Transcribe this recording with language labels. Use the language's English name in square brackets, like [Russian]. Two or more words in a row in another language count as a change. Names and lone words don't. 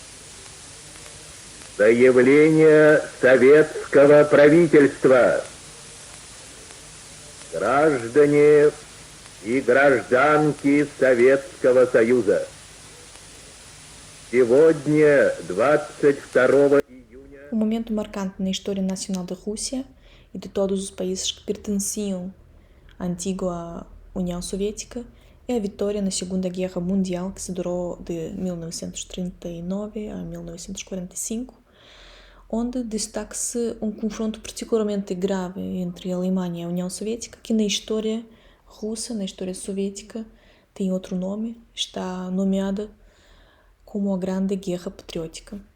[Russian] Заявление советского правительства. Граждане и гражданки Советского Союза. Сегодня, 22 июня... [Portuguese] Um momento marcante na história nacional da Rússia e de todos os países que pertenciam à antiga União Soviética é a vitória na Segunda Guerra Mundial, que se durou de 1939 a 1945, onde destaca-se um confronto particularmente grave entre a Alemanha e a União Soviética, que na história russa, na história soviética, tem outro nome, está nomeada como a Grande Guerra Patriótica.